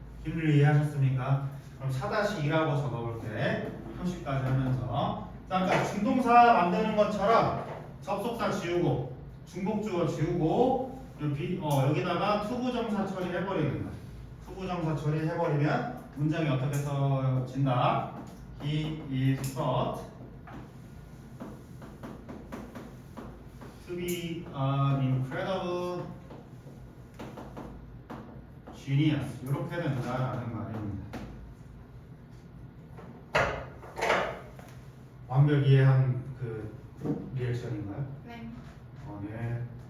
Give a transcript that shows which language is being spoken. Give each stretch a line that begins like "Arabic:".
Korean: 길을 이해하셨습니까? 그럼 4-2라고 적어볼게. 표시까지 하면서. 자, 아까 준동사 만드는 것처럼 접속사 지우고 중복주어 지우고 여기다가 투부정사 처리해버리는 거야. 투부정사 처리해버리면 문장이 어떻게 써진다?
English: He is thought to be an incredible genius.
Korean: 이렇게 된다라는 말입니다. 완벽히 이해한 그 리액션인가요? 네. 네.